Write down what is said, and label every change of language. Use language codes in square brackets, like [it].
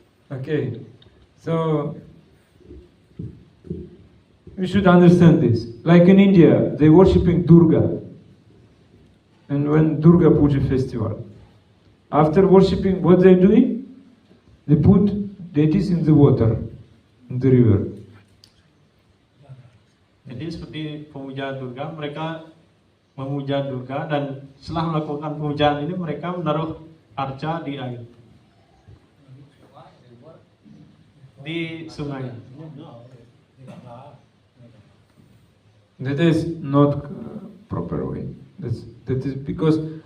[en] Okay, so we should understand this. Like in India, they worshipping Durga, and when Durga Puja festival, after worshipping, what they doing? They put deities in the water, in the river. [id] Jadi seperti pemuja Durga, mereka memuja Durga dan setelah melakukan pemujaan ini mereka menaruh arca di air, di sungai. [en] That is not proper way. That is because